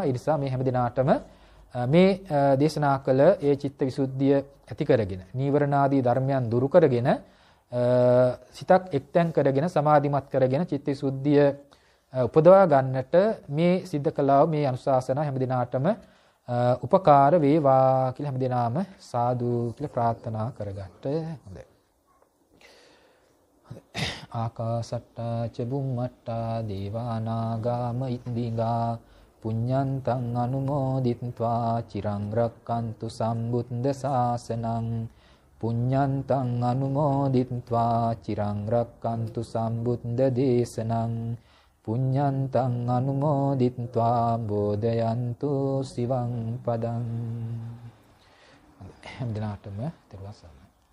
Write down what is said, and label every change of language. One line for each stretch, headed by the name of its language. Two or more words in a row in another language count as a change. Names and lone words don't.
Sinhala: ඒ නිසා මේ හැම දිනාටම මේ දේශනා කළ ඒ චිත්තවිසුද්ධිය ඇති කරගෙන නීවරණාදී ධර්මයන් දුරු කරගෙන සිතක් එක්තැන් කරගෙන සමාධිමත් කරගෙන චිත්තවිසුද්ධිය උපදවා ගන්නට මේ සිද්ධ කළා මේ අනුශාසනා හැම දිනාටම උපකාර වේවා කියලා හැම දිනාම සාදු කියලා ප්‍රාර්ථනා කරගන්න. හොඳයි.
Pali: ආකාසට්ටා ච බුම්මට්ටා දේවා නාග මහින්దికා පුඤ්ඤන්තං අනුමෝදිත්වා චිරං රක්칸තු සම්බුද්ධ ශාසනං පුඤ්ඤන්තං අනුමෝදිත්වා චිරං රක්칸තු සම්බුද්ධ දේශනං පුඤ්ඤන්තං අනුමෝදිත්වා බෝධයන්තු සිවං පදං.
Sinhala: හැම දිනකටම තෙරුවන් සරණයි.